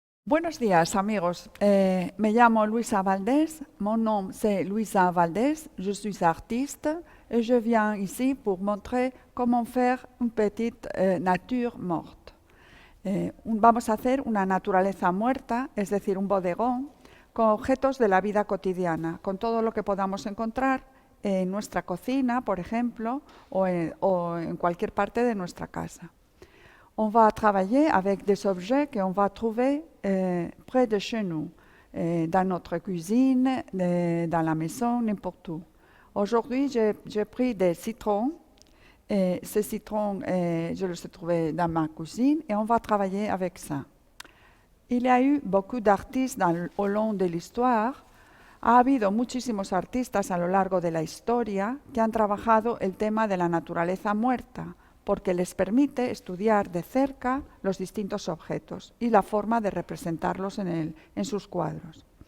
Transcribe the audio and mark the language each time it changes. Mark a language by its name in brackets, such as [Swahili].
[Spanish] Buenos días amigos, me llamo Luisa Valdés, [French] mon nom c'est Luisa Valdés, je suis artiste et je viens ici pour montrer comment faire une petite nature morte. [Spanish] Vamos a hacer una naturaleza muerta, es decir, un bodegón, con objetos de la vida cotidiana, con todo lo que podamos encontrar en nuestra cocina, por ejemplo, o en cualquier parte de nuestra casa. [French] On va travailler avec des objets qu'on va trouver près de chez nous, dans notre cuisine, dans la maison, n'importe où. Aujourd'hui, j'ai pris des citrons. Et ces citrons, je les ai trouvés dans ma cuisine et on va travailler avec ça. Il y a eu beaucoup d'artistes au long de l'histoire. [Spanish] Ha habido muchísimos artistas a lo largo de la historia que han trabajado el tema de la naturaleza muerta, porque les permite estudiar de cerca los distintos objetos y la forma de representarlos en sus cuadros.